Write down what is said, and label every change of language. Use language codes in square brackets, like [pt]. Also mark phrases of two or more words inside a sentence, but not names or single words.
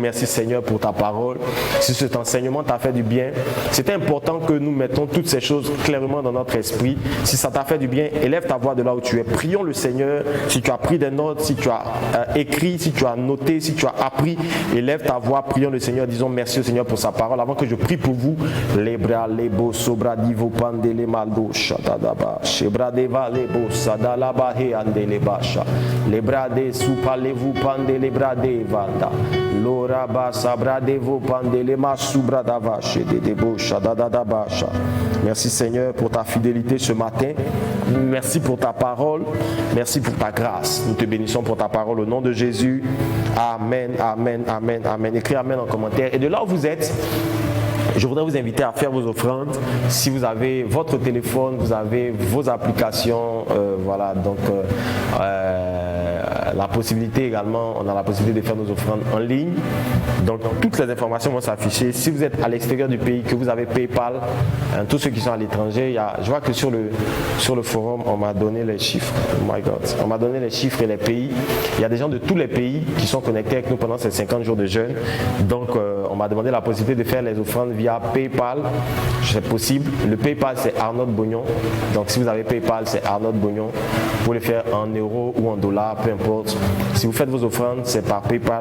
[fr] Merci Seigneur pour ta parole. Si cet enseignement t'a fait du bien, c'est important que nous mettons toutes ces choses clairement dans notre esprit. Si ça t'a fait du bien, élève ta voix de là où tu es. Prions le Seigneur. Si tu as pris des notes, si tu as écrit, si tu as noté, si tu as appris, élève ta voix. Prions le Seigneur. Disons merci au Seigneur pour sa parole. Avant que je prie pour vous, Lebra lebo sobra divo pandele maldo shatadaba shebra deva lebo sadalaba he andele basha lebra de supalevu pandele brade vanda lora basa bradevo pandele masubra dava shede debo shadadada basha. Merci Seigneur pour ta fidélité ce matin. Merci pour ta parole. Merci pour ta grâce. Nous te bénissons pour ta parole au nom de Jésus. Amen, amen, amen, amen. Écris amen en commentaire. Et de là où vous êtes, je voudrais vous inviter à faire vos offrandes. Si vous avez votre téléphone, vous avez vos applications, voilà, donc la possibilité également, on a la possibilité de faire nos offrandes en ligne. Donc toutes les informations vont s'afficher. Si vous êtes à l'extérieur du pays, que vous avez PayPal, tous ceux qui sont à l'étranger, je vois que sur le forum, on m'a donné les chiffres. [en] Oh my God. [fr] On m'a donné les chiffres et les pays. Il y a des gens de tous les pays qui sont connectés avec nous pendant ces 50 jours de jeûne. Donc on m'a demandé la possibilité de faire les offrandes via PayPal. C'est possible. Le PayPal, c'est Arnaud Bognon. Donc si vous avez PayPal, c'est Arnaud Bognon. Vous pouvez le faire en euros ou en dollars, peu importe. Si vous faites vos offrandes, c'est par PayPal.